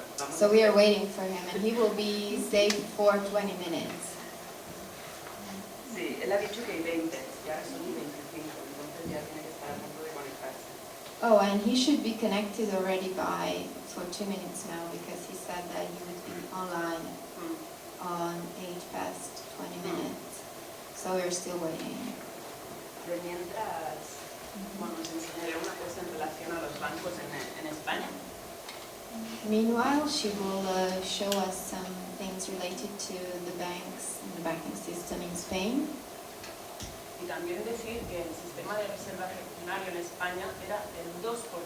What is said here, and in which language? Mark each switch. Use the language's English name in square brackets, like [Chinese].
[English] So we are waiting for him, and he will be safe for 20 minutes. [Spanish] Sí, él ha dicho que hay 20, ya son 25, entonces ya tiene que estar a punto de conectarse. [English] Oh, and he should be connected already for 2 minutes now, because he said that he would be online on 20 minutes. So we're still waiting. [Spanish] De mientras, bueno, os enseñaré una cosa en relación a los bancos en España. [English] Meanwhile, she will show us some things related to the banks and the banking system in Spain. [Spanish] Y también decir que el sistema de reserva fraccionario en España era el 2%.